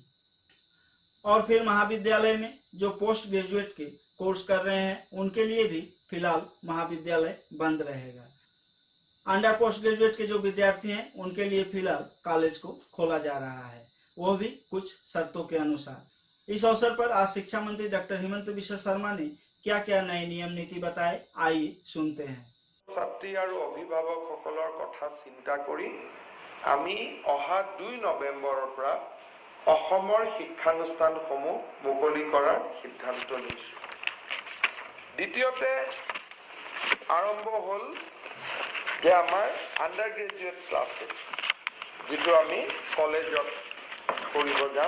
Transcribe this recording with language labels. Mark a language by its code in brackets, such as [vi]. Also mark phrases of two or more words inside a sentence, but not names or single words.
[hi] और फिर महाविद्यालय में जो [en] post graduate [hi] के कोर्स कर रहे हैं उनके लिए भी फिलहाल महाविद्यालय बंद रहेगा। [en] under post graduate [hi] के जो विद्यार्थी हैं उनके लिए फिलहाल कॉलेज को खोला जा रहा है, वो भी कुछ शर्तों के अनुसार। इस अवसर पर आज शिक्षा मंत्री डॉक्टर हिमंत बिश्व शर्मा ने क्या क्या नए नियम नीति बताए, आइए सुनते हैं। [as] ছাত্ৰী আৰু অভিভাৱকসকলৰ কথা চিন্তা কৰি আমি অহা 2 নৱেম্বৰৰ পৰা অসমৰ শিক্ষানুষ্ঠানসমূহ মুকলি কৰাৰ সিদ্ধান্ত লৈছো। দ্বিতীয়তে আৰম্ভ হ'ল যে আমাৰ [en] under graduate classes, [as] যিটো আমি কলেজত কৰিব যাম।